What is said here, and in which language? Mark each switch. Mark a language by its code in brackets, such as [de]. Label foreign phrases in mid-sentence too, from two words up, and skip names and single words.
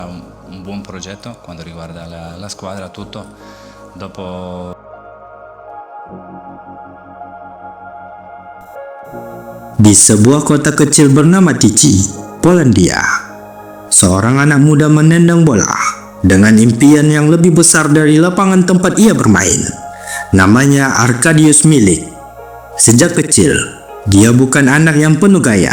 [it] un buon progetto quanto riguarda la squadra, tutto. Dopo [id] Di sebuah kota kecil bernama Tychy, Polandia, seorang anak muda menendang bola dengan impian yang lebih besar dari lapangan tempat ia bermain. Namanya Arkadiusz Milik. Sejak kecil, dia bukan anak yang penuh gaya.